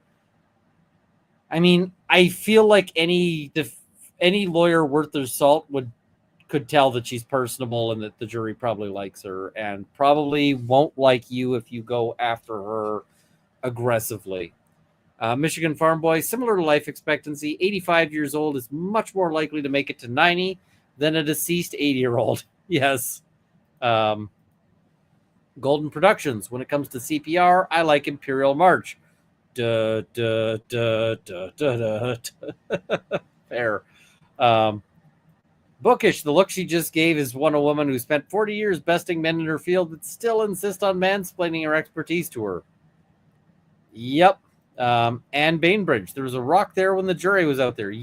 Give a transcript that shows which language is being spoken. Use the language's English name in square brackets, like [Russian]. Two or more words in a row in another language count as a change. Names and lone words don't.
[English] I mean, I feel like any lawyer worth their salt could tell that she's personable and that the jury probably likes her and probably won't like you if you go after her aggressively. Michigan Farm Boy, similar to life expectancy, 85 years old is much more likely to make it to 90 than a deceased 80-year-old. Yes. Golden Productions, when it comes to CPR, I like Imperial March. Duh, duh, duh, duh, duh, duh. Fair. Bookish, the look she just gave is one a woman who spent 40 years besting men in her field but still insists on mansplaining her expertise to her. Yep. And Bainbridge, there was a rock there when the jury was out there.